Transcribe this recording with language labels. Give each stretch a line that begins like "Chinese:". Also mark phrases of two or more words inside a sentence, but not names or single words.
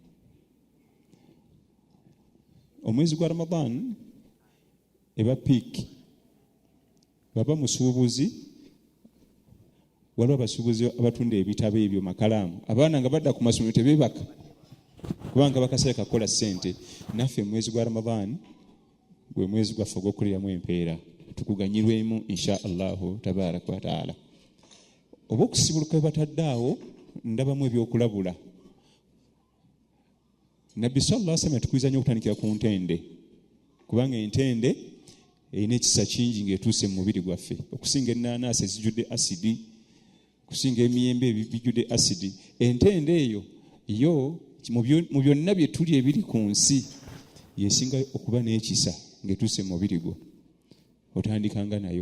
Ganda: Omwezi gwa Ramadan eba peak baba musuubuzi waliwo abasuubuzi abatunda ebitabo ebyo makalaamu abaana nga badda ku masomero tebeebaka kubanga bakasale kakola ssente. Naffe mwezi gwa Ramadan gwe mwezi gwaffe ogw'okuliramu empeera tukuganyirwemu
Arabic: إن شاء الله تبارك وتعالى.
Ganda: Oba okusibuluka batadde awo ndabamu ebyokulabula. Nabbi
Arabic: صلى الله عليه وسلم
Ganda: tukwiza nnyo okutandikira ku ntende kubanga entende erina ekisa kingi ng'etuuse mu mubiri gwaffe okusinga ennaanaasi ezijjudde asidi okusinga emiyembe ebijjudde asidi. Entende eyo yo mu byonna bye tuli ebiri ku nsi yesinga okuba n'ekisa ng'etuuse mu mubiri gwo otandikanga nayo.